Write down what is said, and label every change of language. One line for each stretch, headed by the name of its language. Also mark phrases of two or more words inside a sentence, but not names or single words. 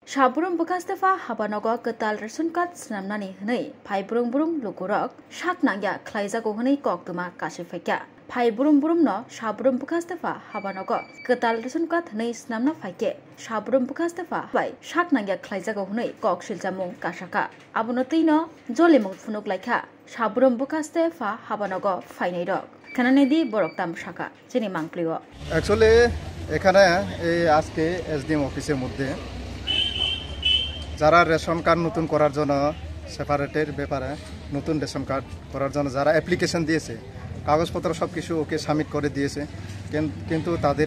Kok Borok: Saburung bekas tefa habanogo ketal resun kat senamnani henei pai burung lugurok sak nangya klaijago henei kok tuma kasifekya pai burung no saburung bekas tefa habanogo ketal resun kat henei senamna faike saburung bekas tefa bai sak nangya klaijago henei kok siljamung kasaka abonotei no jolimung funuk laikha saburung bekas tefa habanogo fainai rok kanane di borok tam saka jeni mangpliwo
Bangla: actually এখানে এই আজকে এসডিএম অফিসের মধ্যে যারা
English: রেশন কার্ড
Bangla: নতুন করার জন্য সেপারেটের ব্যাপারে নতুন রেশন কার্ড করার জন্য যারা অ্যাপ্লিকেশন দিয়েছে কাগজপত্র সব কিছু
English: ওকে সাবমিট
Bangla: করে দিয়েছে কিন্তু তাদের